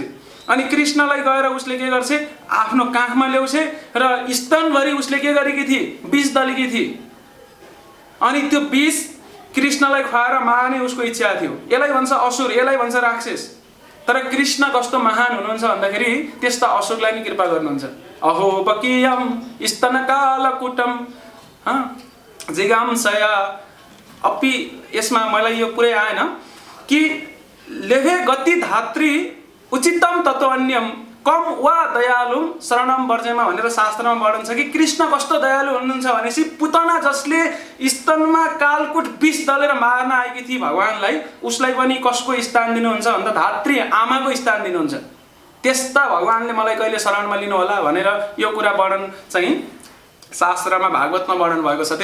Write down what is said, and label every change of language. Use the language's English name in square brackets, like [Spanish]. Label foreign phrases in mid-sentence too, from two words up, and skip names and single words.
[Nepali] अनि कृष्णलाई गएर उसले के गर्छे? आफ्नो काखमा ल्याउँछे र स्तनभरि उसले के गरेकी थिए? विष दलेकी थिए। अनि त्यो विष कृष्णलाई खुवाएर मार्ने उसको इच्छा थियो। यसलाई भन्छ असुर, यसलाई भन्छ राक्षस। तर कृष्ण कस्तो महान हुनुहुन्छ भन्दाखेरि त्यस्ता असुरलाई नि कृपा गर्नुहुन्छ। [Sanskrit] अहो बकीयम स्तनकालकुटम जिगांसया अपि। [Nepali] यसमा मलाई यो पुरै आएन कि [Sanskrit] लेभे गति धात्री उचितम तत्वन्यम कम वा दयालु शरणम वर्जेमा [Nepali] भनेर शास्त्रमा वर्णन छ कि कृष्ण कस्तो दयालु हुनुहुन्छ भनेपछि पुतना जसले स्तनमा कालकुट विष दलेर मार्न आएकी थिए भगवानलाई, उसलाई पनि कसको स्थान दिनुहुन्छ भन्दा धात्री आमाको स्थान दिनुहुन्छ। त्यस्ता भगवानले मलाई कहिले शरणमा लिनु होला भनेर यो कुरा वर्णन चाहिँ शास्त्रमा भागवतमा वर्णन भएको छ।